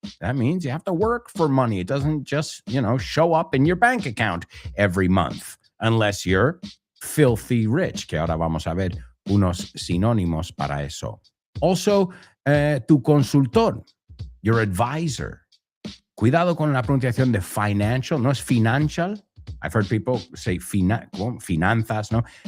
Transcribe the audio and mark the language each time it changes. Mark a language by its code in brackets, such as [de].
[en] That means you have to work for money. It doesn't just, show up in your bank account every month, unless you're filthy rich, [es] que ahora vamos a ver unos sinónimos para eso. [en] Also, [es] tu consultor, [en] your advisor. [es] Cuidado con la pronunciación de financial, no es financial. [en] I've heard people say finanzas, no?